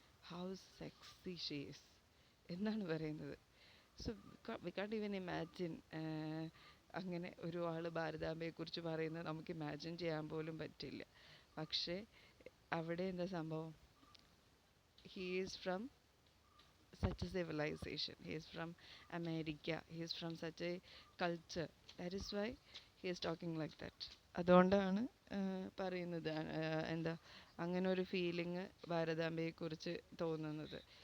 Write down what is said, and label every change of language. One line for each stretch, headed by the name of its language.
Malayalam: How sexy she is എന്നാണ് പറയുന്നത്. So we can't even imagine അങ്ങനെ ഒരു ആൾ ഭാരതാംബയെക്കുറിച്ച് പറയുന്നത് നമുക്ക് ഇമാജിൻ ചെയ്യാൻ പോലും പറ്റില്ല. പക്ഷേ അവിടെ എന്താ സംഭവം? He is from
English: such a civilization, he is from America, he is from such a culture, that is why he is talking like that.
Malayalam: അതുകൊണ്ടാണ് പറയുന്നത് അങ്ങനെ ഒരു ഫീലിംഗ് ഭാരതാംബയെക്കുറിച്ച് തോന്നുന്നത്.